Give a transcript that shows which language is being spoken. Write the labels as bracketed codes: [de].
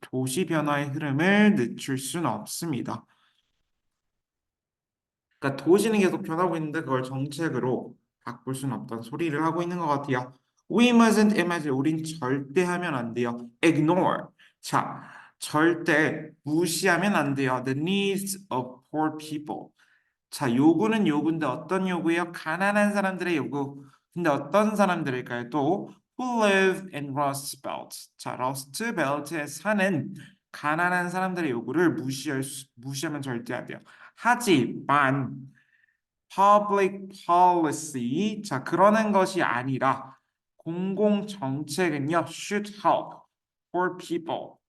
[ko] 도시 변화의 흐름을 늦출 수는 없습니다. 그러니까 도시는 계속 변하고 있는데 그걸 정책으로 바꿀 수는 없다는 소리를 하고 있는 것 같아요. [en] We mustn't imagine. [ko] 우린 절대 하면 안 돼요. Ignore. 자, 절대 무시하면 안 돼요. [en] The needs of poor people. [ko] 자, 요구는 요구인데 어떤 요구예요? 가난한 사람들의 요구. 근데 어떤 사람들일까요? [en] 또 who live in Rust Belt. [ko] 자, 러스트 벨트에 사는 가난한 사람들의 요구를 무시하면 절대 안 돼요. 하지만 [en] public policy, [ko] 자, 그러는 것이 아니라 공공 정책은요, [en] should help poor people.